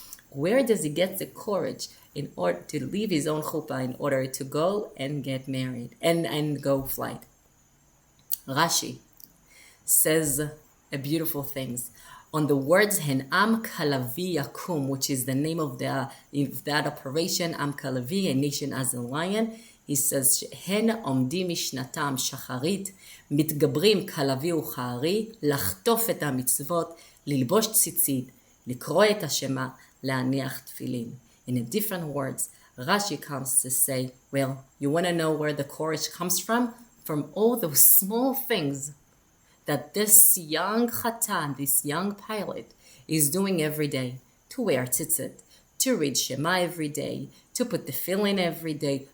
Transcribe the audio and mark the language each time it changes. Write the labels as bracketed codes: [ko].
[en] Where does he get the courage in order to leave his own chuppah in order to go and get married and go flight? Rashi says a beautiful things. on the words [he] Hen Am Kalavi Yakum, [en] which is the name of that operation, Am Kalavi, a nation as a lion. [he] He says, Hen Omdim Mishnatam Shacharit, מתגברים כלבי וכארי, לחטוף את המצוות, ללבוש ציצית, לקרוא את השמה, להניח תפילין. [en] In a different words, Rashi comes to say, well, you want to know where the courage comes from? From all those small things that this young Chatan, this young pilot, is doing every day. To wear tzitzit, to read Shema every day, to put the tefillin every day.